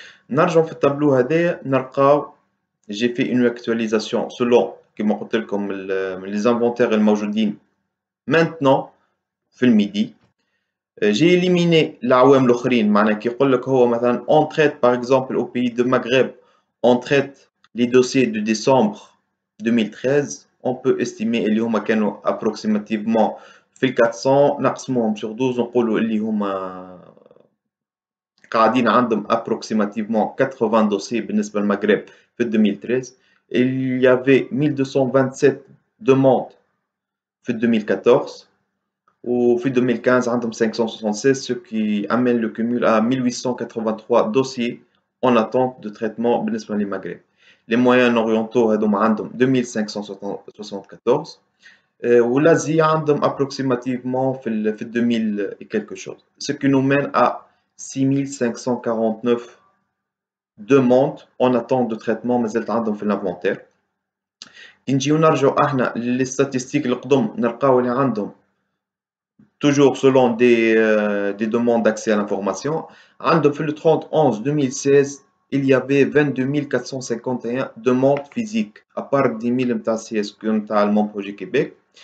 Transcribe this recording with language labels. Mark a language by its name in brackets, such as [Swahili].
[Arabic] نرجعوا في التابلو هذايا نلقاو [French] j'ai fait une actualisation selon [Arabic] كما قلت لكم [French] les inventaires [Arabic] الموجودين [French] maintenant [Arabic] في الميدي. [French] J'ai éliminé [Arabic] العوام الآخرين معناها كي يقول لك هو مثلا [French] on traite par exemple au pays de Maghreb on traite les dossiers de décembre 2013 on peut estimer [Arabic] اللي هما كانوا [French] approximativement [Arabic] في ال 400 نقسموهم [French] sur 12 [Arabic] نقولوا اللي هما قاعدين عندهم [French] approximativement 80 dossiers [Arabic] بالنسبة للمغرب [French] في 2013 il y avait 1227 demandes في 2014 ou fin 2015 [Arabic] عندهم 576 [French] ce qui amène le cumul à 1883 dossiers en attente de traitement بالنسبة للمغرب. Les moyens orientaux [Arabic] هذوما عندهم 2574 والأزية عندهم [French] approximativement في 2000 et quelque chose. Ce qui nous mène à 6549 demandes en attente de traitement [Arabic] مازالت عندهم في [French] l'inventaire. [Arabic] كي نجيو نرجعو احنا للستاتستيك القدم نلقاو اللي عندهم [French] toujours selon des demandes d'accès à l'information. En le 30-11-2016, il y avait 22 451 demandes physiques, à part 10 000 CSQ mon projet Québec.